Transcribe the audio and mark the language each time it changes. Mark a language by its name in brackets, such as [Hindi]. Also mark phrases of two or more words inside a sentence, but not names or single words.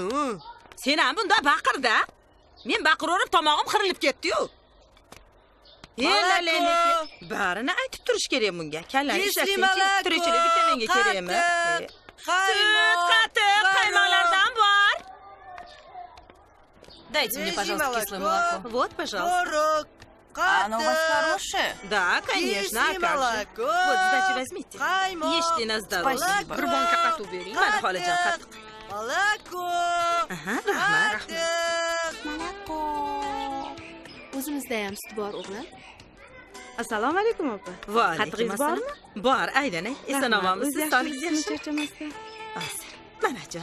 [Uzbek] Sen ham bunda baqirda. Men baqiraverib tomog'im qirilib ketdi-yu. Barini aytib turish kerak bunga. Kallang ishlatsanchi, tirikchilik vitaminga kerakmi? Sut, qatiq, qaymoqlardan bor. [Russian] Дайте мне, пожалуйста, кислое молоко. Вот, пожалуйста. Творог, Оно у вас хорошее? Да, конечно. А как же? Вот, сдачи возьмите. Ешьте на здоровье. Спасибо. Бурбонка коту бери. [Uzbek] Mana xolajon, qatiq. [Russian] Молоко. [Uzbek] Aha, rahmat. [Russian] Молоко. [Uzbek] O'zimizda ham sut bor, o'g'lim. Assalomu alaykum opa. Va alaykum assalom. Bor, aylanay. Eson-omonmisiz? Sog'ingiz yaxshimi? Charchamasdan. Manajon.